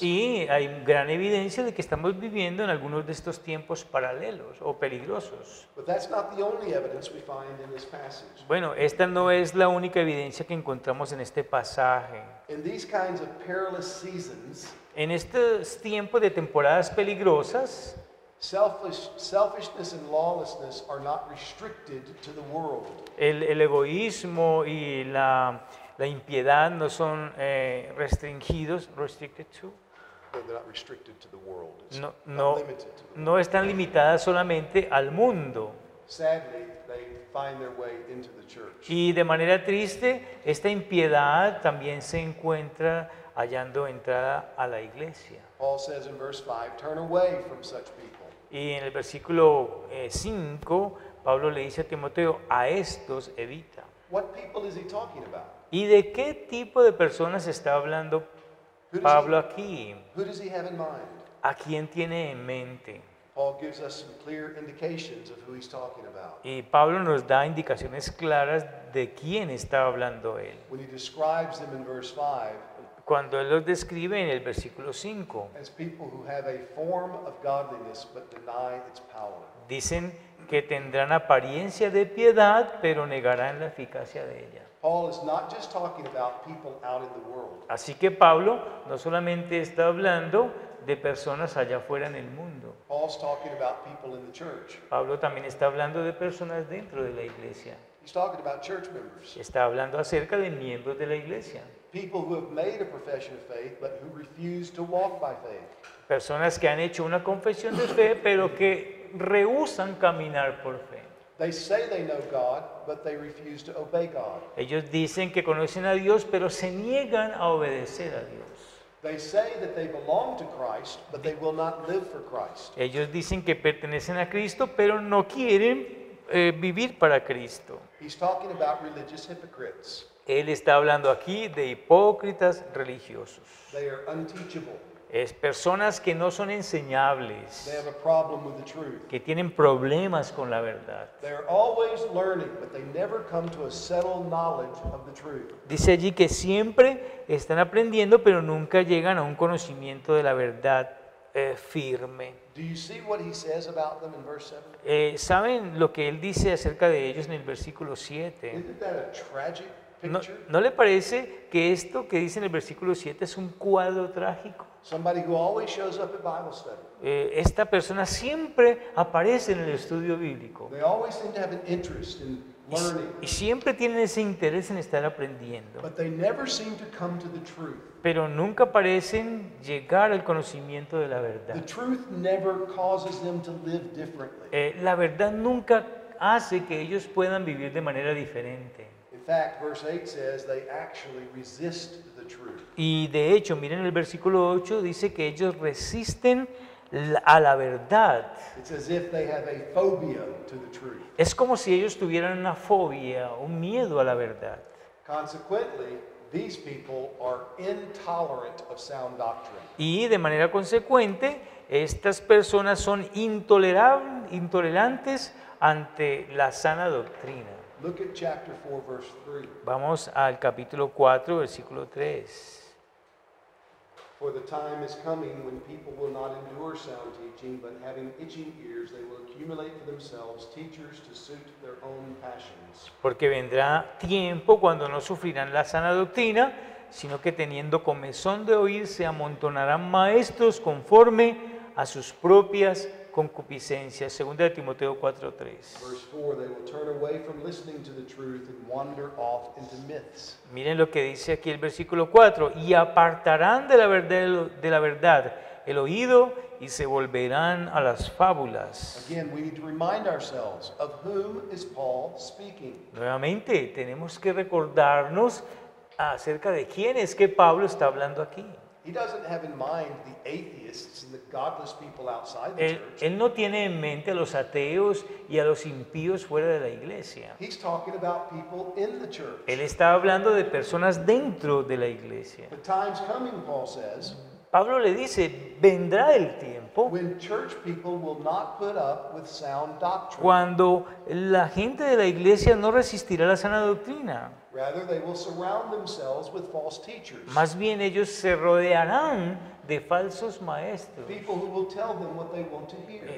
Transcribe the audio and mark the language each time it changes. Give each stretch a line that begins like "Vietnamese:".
Spanish: Y hay gran evidencia de que estamos viviendo en algunos de estos tiempos paralelos o peligrosos.
English: But that's not the only evidence we find in this passage.
Spanish: Bueno, esta no es la única evidencia que encontramos en este pasaje.
English: In these kinds of perilous seasons,
Spanish: En estos tiempos de temporadas peligrosas,
English: selfishness and lawlessness are not restricted to the world.
Spanish: el egoísmo y la impiedad no son restringidos,
English: restricted to, They're not restricted to the world. It's
Spanish: no,
English: not
Spanish: no,
English: limited to the world.
Spanish: no están limitadas solamente al mundo.
English: Sadly, they find their way into the church.
Spanish: Y de manera triste, esta impiedad también se encuentra hallando entrada a la iglesia.
English: Paul says in verse 5, turn away from such people.
Spanish: Y en el versículo 5, Pablo le dice a Timoteo, a estos evita.
English: What people is he talking about?
Spanish: ¿Y de qué tipo de personas está hablando Pablo aquí?
English: Who does he have in mind?
Spanish: ¿A quién tiene en mente?
English: Paul gives us some clear indications of who he's talking about.
Spanish: Y Pablo nos da indicaciones claras de quién está hablando él.
English: When he describes them in verse 5
Spanish: Cuando él los describe en el versículo 5,
English: as people who have a form of godliness but deny its power.
Spanish: dicen que tendrán apariencia de piedad, pero negarán la eficacia de ella.
English: Paul is not just talking about people out in the world.
Spanish: Así que Pablo no solamente está hablando de personas allá afuera en el mundo.
English: Paul's talking about people in the church.
Spanish: Pablo también está hablando de personas dentro de la iglesia.
English: He's talking about church members.
Spanish: Está hablando acerca de miembros de la iglesia.
English: People who have made a profession of faith but who refuse to walk by faith.
Spanish: Personas que han hecho una confesión de fe, pero que rehúsan caminar por fe.
English: They say they know God, but they refuse to obey God.
Spanish: Ellos dicen que conocen a Dios, pero se niegan a obedecer a Dios.
English: They say that they belong to Christ, but they will not live for Christ.
Spanish: Ellos dicen que pertenecen a Cristo, pero no quieren vivir para Cristo.
English: He's talking about religious hypocrites.
Spanish: Él está hablando aquí de hipócritas religiosos.
English: They are unteachable.
Spanish: Es personas que no son enseñables,
English: They have a problem with the truth.
Spanish: que tienen problemas con la verdad.
English: They are always learning, but they never come to a settled knowledge of the truth.
Spanish: Dice allí que siempre están aprendiendo, pero nunca llegan a un conocimiento de la verdad firme.
English: Do you see what he says about them in verse 7?
Spanish: ¿Saben lo que él dice acerca de ellos en el versículo 7?
English: Isn't that a tragic
Spanish: ¿No,
English: picture?
Spanish: no le parece que esto que dice en el versículo 7 es un cuadro trágico?
English: Somebody who always shows up at Bible study.
Spanish: Esta persona siempre aparece en el estudio bíblico
English: They always seem to have an interest in learning,
Spanish: y siempre tienen ese interés en estar aprendiendo,
English: but they never seem to come to the truth.
Spanish: pero nunca parecen llegar al conocimiento de la
English: The
Spanish: verdad.
English: truth never causes them to live differently.
Spanish: La verdad nunca hace que ellos puedan vivir de manera diferente.
English: In fact, verse 8 says they actually resist the truth.
Spanish: Y de hecho, miren el versículo 8, dice que ellos resisten a la verdad.
English: It's as if they have a phobia to the truth.
Spanish: Es como si ellos tuvieran una fobia, un miedo a la verdad.
English: Consequently, these people are intolerant of sound doctrine.
Spanish: Y de manera consecuente, estas personas son intolerantes ante la sana doctrina.
English: Look at chapter 4, verse 3.
Spanish: Vamos al capítulo 4, versículo 3.
English: For the time is coming when people will not endure sound teaching, but having itching ears, they will accumulate for themselves teachers to suit their own passions.
Spanish: Porque vendrá tiempo cuando no sufrirán la sana doctrina, sino que teniendo comezón de oír se amontonarán maestros conforme a sus propias concupiscencias. Segunda de Timoteo 4:3.
English: Verse 4, they will turn away from listening to the truth and wander off into myths.
Spanish: Miren lo que dice aquí el versículo 4, y apartarán de la verdad el oído y se volverán a las fábulas.
English: Again, we need to remind ourselves of whom is Paul speaking.
Spanish: Nuevamente, tenemos que recordarnos acerca de quién es que Pablo está hablando aquí.
English: He doesn't have in mind the atheists and the godless people outside the church.
Spanish: Él no tiene en mente a los ateos y a los impíos fuera de la iglesia.
English: He's talking about people in the church.
Spanish: Él está hablando de personas dentro de la iglesia.
English: The time's coming, Paul says,
Spanish: Pablo le dice, vendrá el tiempo
English: when church people will not put up with sound doctrine.
Spanish: cuando la gente de la iglesia no resistirá la sana doctrina.
English: Rather, they will surround themselves with false teachers.
Spanish: Más bien ellos se rodearán de falsos maestros.
English: People who will tell them what they want to hear.